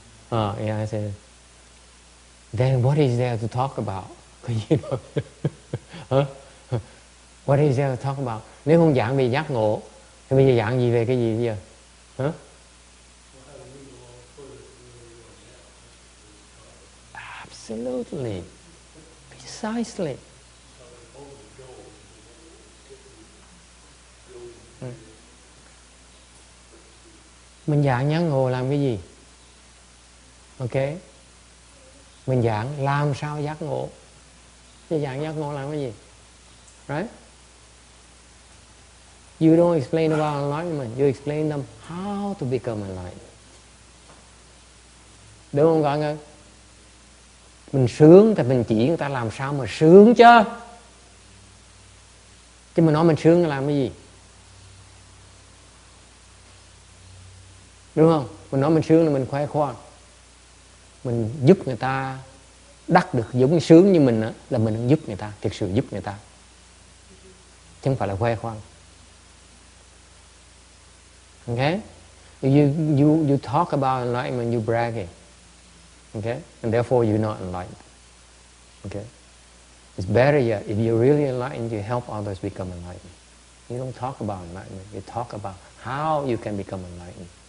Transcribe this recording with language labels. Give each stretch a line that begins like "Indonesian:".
English: Yeah, I said, then what is there to talk about? You know? What is there to talk about?
Vietnamese: Nếu không giảng về giác ngộ, thì bây giờ giảng gì về cái gì bây giờ?
English: Absolutely. Precisely.
Vietnamese: Mình giảng giác ngộ làm cái gì? Ok. Mình giảng làm sao giác ngộ. Chứ giảng giác ngộ làm cái gì?
English: Right? You don't explain about enlightenment. You explain them how to become enlightened.
Vietnamese: Đúng không các anh? Mình sướng thì mình chỉ người ta làm sao mà sướng chứ. Chứ mình nói mình sướng là làm cái gì? Đúng không? Mình nói mình sướng là mình khoe khoang. Mình giúp người ta đắc được giống như sướng như mình đó, là mình giúp người ta, thực sự giúp người ta. Chứ không phải là khoe khoang.
English: Okay? You talk about enlightenment, you bragging. Okay? And therefore you're not enlightened. Okay? It's better yet, if you're really enlightened, you help others become enlightened. You don't talk about enlightenment, you talk about how you can become enlightened.